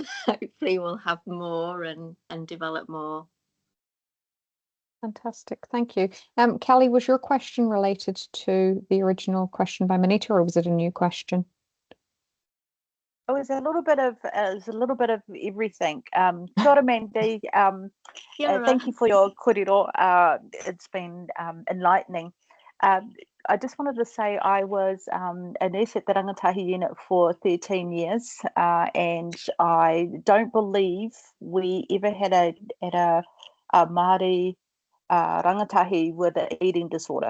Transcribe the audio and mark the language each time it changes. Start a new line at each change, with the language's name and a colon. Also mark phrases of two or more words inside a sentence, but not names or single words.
English: Hopefully we'll have more and develop more. Fantastic, thank you. Kelly, was your question related to the original question by Manita, or was it a new question? It was a little bit of everything.
Māori: Kia ora, Mandy.
English: Thank you for your kōrero. It's been enlightening. I just wanted to say I was a nurse at the rangatahi unit for 13 years, and I don't believe we ever had a
Māori: Māori rangatahi
English: with an eating disorder.